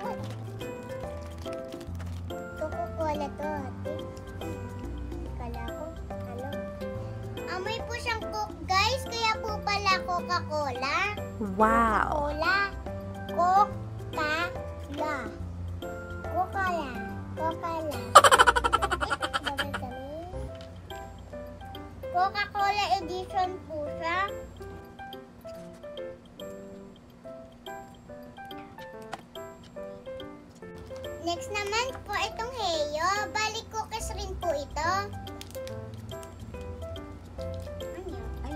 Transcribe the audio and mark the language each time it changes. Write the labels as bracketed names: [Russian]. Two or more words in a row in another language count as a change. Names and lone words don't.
[Filipino] Coca-Cola to, ate. Kala ko. Coca-Cola. Wow. Coca-Cola. Coca-Cola. Coca-Cola. Coca-Cola. Coca-Cola edition po siya. Next naman po itong Heyo. Balik cookies rin po ito. Ano? Ay.